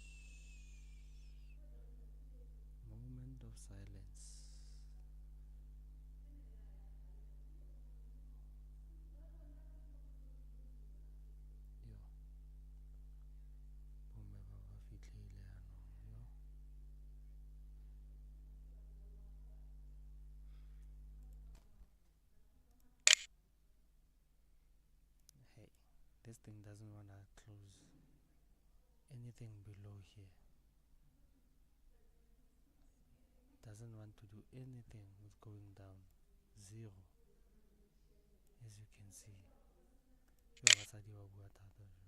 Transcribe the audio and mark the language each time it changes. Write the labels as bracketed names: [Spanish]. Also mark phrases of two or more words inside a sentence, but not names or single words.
[English] Moment of silence. [Tswana] Yo, bomme ba ba fitlhile yanong. Yo. [English] Hey, this thing doesn't wanna close anything below here. Doesn't want to do anything with going down. Zero, as you can see. [Tswana] Yo, basadi ba bua thata jo.